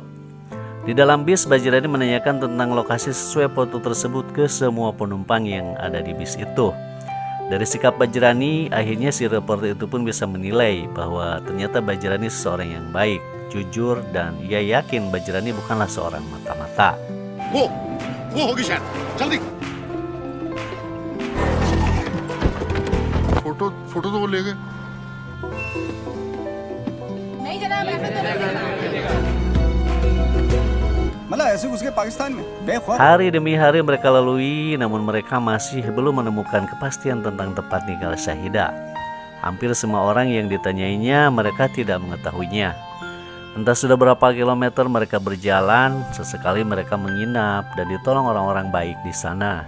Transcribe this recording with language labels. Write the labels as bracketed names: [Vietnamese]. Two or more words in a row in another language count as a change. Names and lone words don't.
[Indonesian] Di dalam bis, Bajrani menanyakan tentang lokasi sesuai foto tersebut ke semua penumpang yang ada di bis itu. Dari sikap Bajrani, akhirnya si reporter itu pun bisa menilai bahwa ternyata Bajrani seseorang yang baik, jujur, dan ia yakin Bajrani bukanlah seorang mata-mata. [Hindi] वो होगी शायद जल्दी फोटो फोटो तो वो ले गए नहीं जनाब, ऐसा तो नहीं। मतलब ऐसे घुस के पाकिस्तान में बेखौफ। [Indonesian] Hari demi hari mereka lalui, namun mereka masih belum menemukan kepastian tentang tempat tinggal Syahidah. Hampir semua orang yang ditanyainya, mereka tidak mengetahuinya. Entah sudah berapa kilometer mereka berjalan, sesekali mereka menginap dan ditolong orang-orang baik di sana.